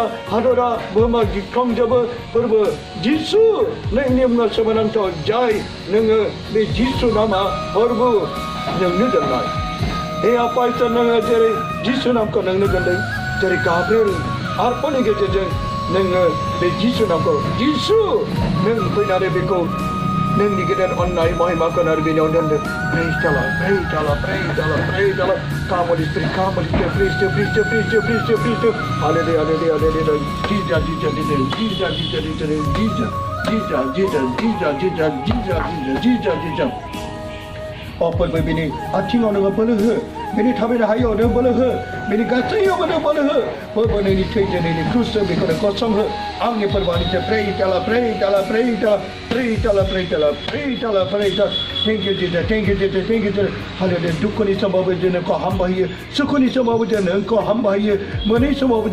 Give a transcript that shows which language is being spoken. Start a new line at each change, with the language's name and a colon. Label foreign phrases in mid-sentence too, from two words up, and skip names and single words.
Bodo: हादरा बुहुमा गिख्रंजोबो फोरबो जिसु नोंनि मुङा सोमोनांथाव जाय नोङो बे जिसु नामा फोरबो नोंनो दोननाय हे आफा इसोर नोङो जेरै जिसु नामखौ नोंनो दोनदों जेरै गाब्रिएल आरपनि गेजेरजों नोङो बे जिसु नामखौ जिसु नों फैनानै बेखौ नोंनि गेदेर अननाय महिमाखौ आरो बेनियाव दोनदों प्रेज ताला
English: come Holy Spirit please hallelujah Jesus
Bodo: फोरबो बेनि आथिङाव नोङो बोलो हो बेनि थाबायनो हायैयाव नों बोलो हो बेनि गासैयावबो नों बोलो हो फोरबो नोंनि थैजों नोंनि क्रुसजों बेखौ नों गसंहो आंनि फोरबोनिफ्राय प्रै ताला
English: Thank you Jesus
Bodo: हालेलुया दुखुनि समावबो जों नोंखौ हामबायो सुखुनि समावबो जों नोंखौ हामबायो मोनै समावबो